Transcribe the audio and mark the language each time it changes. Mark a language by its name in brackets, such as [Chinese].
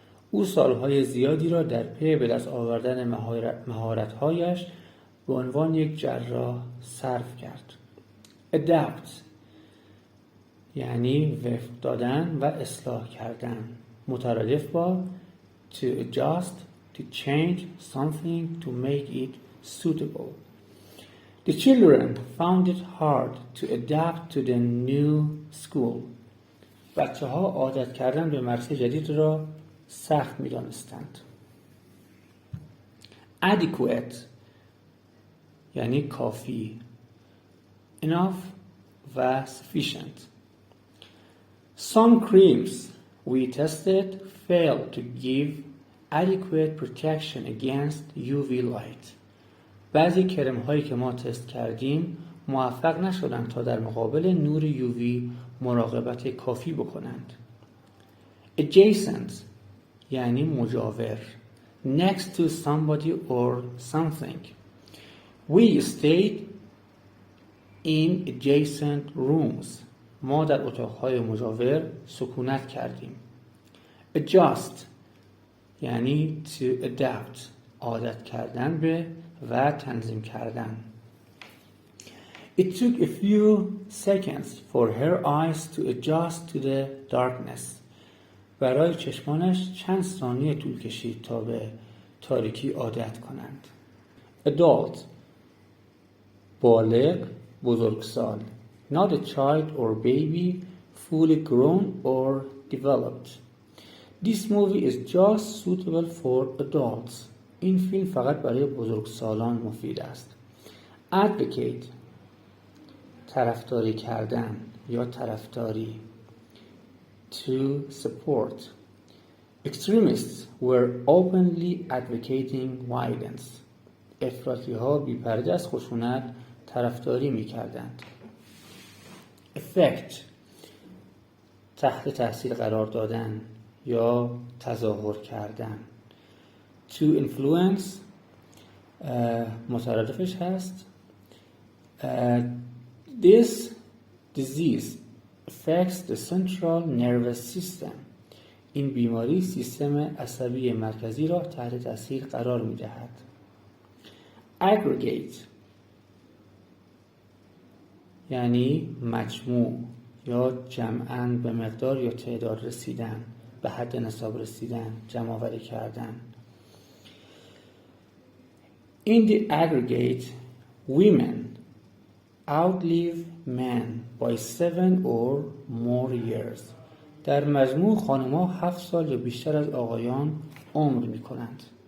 [Persian] او سالهای زیادی را در پی به دست آوردن مهارت‌هایش به عنوان یک جراح صرف کرد. [English] adapt [Persian] یعنی وفق دادن و اصلاح کردن، مترادف با [English] to adjust, to change something to make it suitable. The children found it hard to adapt to the new school. [Persian] بچه‌ها عادت کردن به مدرسه جدید را سخت می‌دانستند. Adequate یعنی کافی، enough و sufficient. [English] Some creams we tested failed to give adequate protection against UV light. [Persian] بعضی کرم هایی که ما تست کردیم موفق نشدند تا در مقابل نور UV مراقبت کافی بکنند. [English] Adjacent [Persian] یعنی مجاور، [English] next to somebody or something. We stayed in adjacent rooms. [Persian] ما در اتاقهای مجاور سکونت کردیم. Adjust یعنی [English] to adapt، [Persian] عادت کردن به و تنظیم کردن. [English] It took a few seconds for her eyes to adjust to the darkness. [Persian] برای چشمانش چند ثانیه طول کشید تا به تاریکی عادت کنند. Adult بالغ، بزرگسال. [English] Not a child or baby fully grown or developed. This movie is just suitable for adults. [Persian] این فیلم فقط برای بزرگسالان مفید است. Advocate طرفداری کردن یا طرفداری. [English] To support. Extremists were openly advocating violence. [Persian] افراطی‌ها بی‌پرده از خشونت طرفداری می‌کردند. Effect تحت تاثیر قرار دادن یا تظاهر کردن. [English] To influence [Persian] مترادفش هست. [English] This disease affects the central nervous system. [Persian] این بیماری سیستم عصبی مرکزی را تحت تاثیر قرار می‌دهد. Aggregate یعنی مجموع یا جمعاً به مقدار یا تعداد رسیدن، به حد نصاب رسیدن، جمع آوری کردن. [English] In the aggregate, women outlive men by 7 or more years. [Persian] در مجموع خانم‌ها 7 سال یا بیشتر از آقایان عمر می‌کنند.